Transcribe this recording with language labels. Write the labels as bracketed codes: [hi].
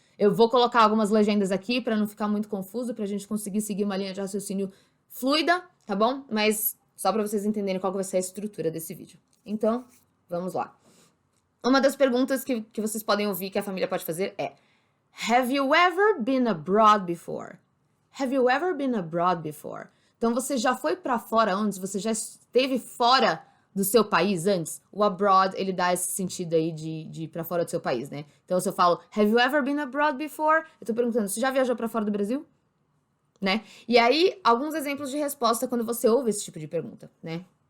[pt] Eu vou colocar algumas legendas aqui para não ficar muito confuso, pra gente conseguir seguir uma linha de raciocínio fluida, tá bom? Mas só para vocês entenderem qual vai ser a estrutura desse vídeo. Então, vamos lá. Uma das perguntas que vocês podem ouvir que a família pode fazer é: [en] have you ever been abroad before? Have you ever been abroad before? [pt] Então, você já foi para fora antes? Você já esteve fora do seu país antes? O abroad, ele dá esse sentido aí de ir pra fora do seu país, né? Então, se eu falo, [en] have you ever been abroad before? [pt] Eu tô perguntando, você já viajou pra fora do Brasil? Né? E aí, alguns exemplos de resposta quando você ouve esse tipo de pergunta, né?